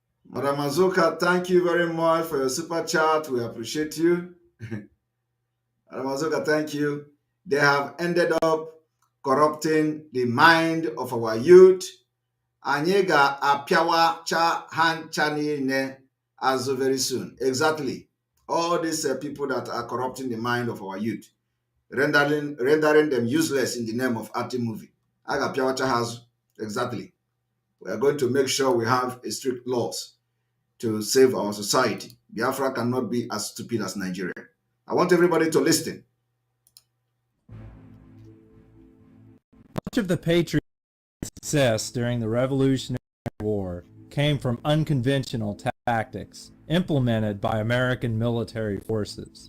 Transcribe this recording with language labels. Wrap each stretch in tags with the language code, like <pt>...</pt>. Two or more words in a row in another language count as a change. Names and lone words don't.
<en>Madam Azuka, thank you very much for your super chat. We appreciate you. Madam Azuka, thank you. They have ended up corrupting the mind of our youth.</en> <ig>Anyị ga-apịawa cha ha ncha niile azụ</ig> <en>very soon. Exactly. All these people that are corrupting the mind of our youth, rendering them useless in the name of art movie.</en> <ig>A ga-apịawa cha ha azụ.</ig> <en>Exactly. We are going to make sure we have a strict laws to save our society. Biafra cannot be as stupid as Nigeria. I want everybody to listen. Much of the Patriots' success during the Revolutionary War came from unconventional tactics implemented by American military forces.</en>